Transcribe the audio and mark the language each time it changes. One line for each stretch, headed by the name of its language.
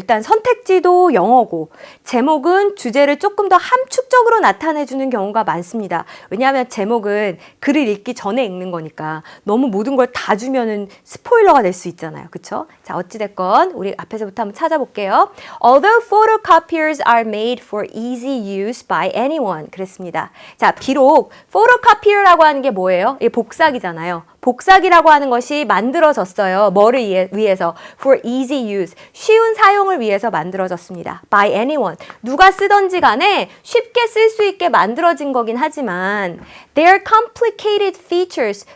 Korean: 일단 선택지도 영어고 제목은 주제를 조금 더 함축적으로 나타내주는 경우가 많습니다. 왜냐하면 제목은 글을 읽기 전에 읽는 거니까 너무 모든 걸 다 주면은 스포일러가 될 수 있잖아요. 그쵸? 자, 어찌됐건 우리 앞에서부터 한번 찾아볼게요.
English: Although photocopiers are made for easy use by anyone.
Korean: 그랬습니다. 자, 비록 photocopier라고 하는 게 뭐예요? 이게 복사기잖아요. 복사기라고 하는 것이 만들어졌어요. 뭐를 위해서?
English: For easy use.
Korean: 쉬운 사용을 위해서 만들어졌습니다.
English: By anyone.
Korean: 누가 쓰던지 간에 쉽게 쓸 수 있게 만들어진 거긴 하지만
English: their complicated features.